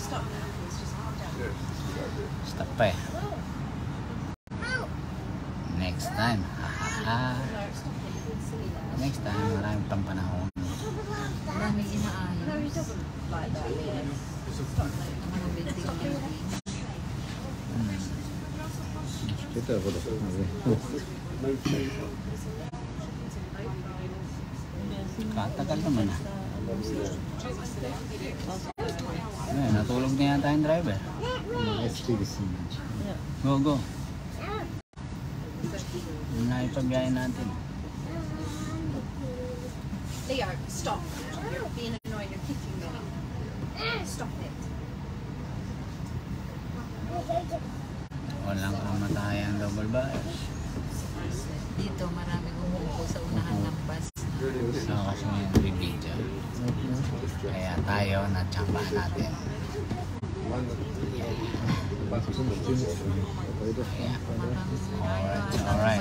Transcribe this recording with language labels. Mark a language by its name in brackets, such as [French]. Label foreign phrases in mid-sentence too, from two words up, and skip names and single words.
[Filipino] Stop pa eh. [English] Next time. Next time, [Filipino] maraming pang panahon. Maraming inaayos. Mga building yan. [German] Später wurde das mal [Filipino] Katagal naman ah. Ay, natulog na yata yung driver. [English] Go, go. [Filipino] Yun na ipabiyahin natin. Leo, [English] stop. You're being annoying. You're kicking me. Stop it. [Filipino] Walang kamatayang double bias. Dito maraming umuupo sa unahan ng bus. So, kasi may video. Kaya tayo, natsambahan natin. Kaya, alright.